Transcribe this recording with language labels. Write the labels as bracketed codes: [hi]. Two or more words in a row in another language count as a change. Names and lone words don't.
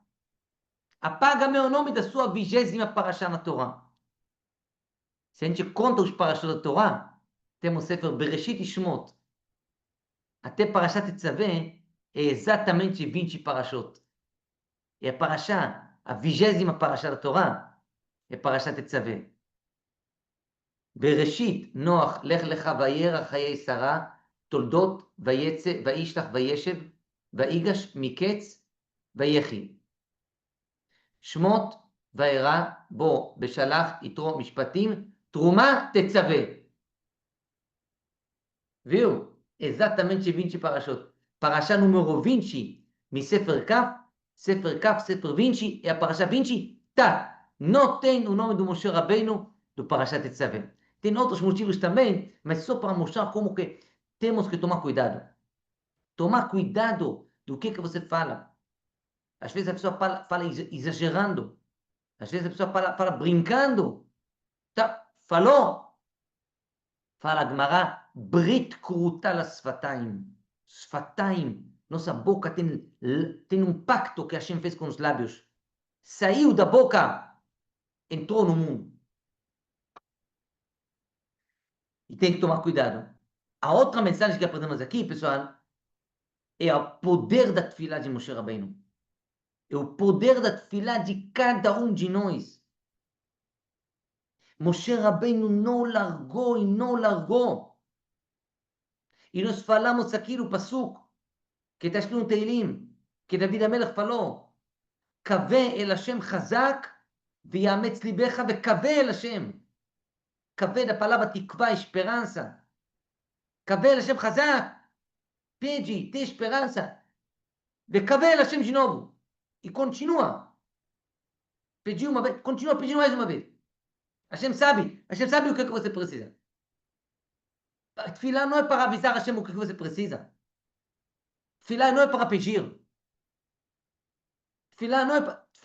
[pt] Apaga meu nome da sua 20ª parashá na Torá. Se a gente conta os parashot da Torá, temos Sefer Bereshit e Shmot. Até Parashat Tetzaveh é exatamente 20 parashot. E a parashá, a 20ª parashá da Torá, é Parashat Tetzaveh. [he] בראשית נוח לך לך וירא חיי שרה תולדות ויצא וישלח וישב ויגש מקץ ויחי. שמות וירא בו בשלח יתרו משפטים תרומה תצווה. [pt] Viu? Exatamente 20 parashot. Parashá número 20, Sefer Kaf, Sefer 20, é a parashá 20, tá. Não tem o nome do Moshe Rabbeinu do Parashat Tetzaveh. Tem outros motivos também, mas só para mostrar como que temos que tomar cuidado. Tomar cuidado do que você fala. Às vezes a pessoa fala exagerando. Às vezes a pessoa fala brincando. Tá, falou. Fala a Gemara, [he] ברית כרותה לשפתיים. שפתיים. [pt] Nossa boca tem um pacto que Hashem fez com os lábios. Saiu da boca, entrou no mundo. E tem que tomar cuidado. A outra mensagem que aprendemos aqui, pessoal, é o poder da tefilá de Moshe Rabbeinu. É o poder da tefilá de cada um de nós. Moshe Rabbeinu não largou e não largou. E nós falamos aqui no Pasuk, que está escrito no Teilim, que David Amelech falou, [he] קווה אל השם חזק ויאמץ ליבך וקווה אל השם. [pt] קווה da palavra תקווה, esperança. [he] קווה אל השם חזק. [pt] Pede, tem esperança. [he] וקווה אל השם [pt] de novo. E continua. Pediu uma vez, continua pedindo mais uma vez. Hashem sabe o que você precisa. A tefilá não é para avisar Hashem o que você precisa. Tefilá não é para pedir. Tefilá é para o quê?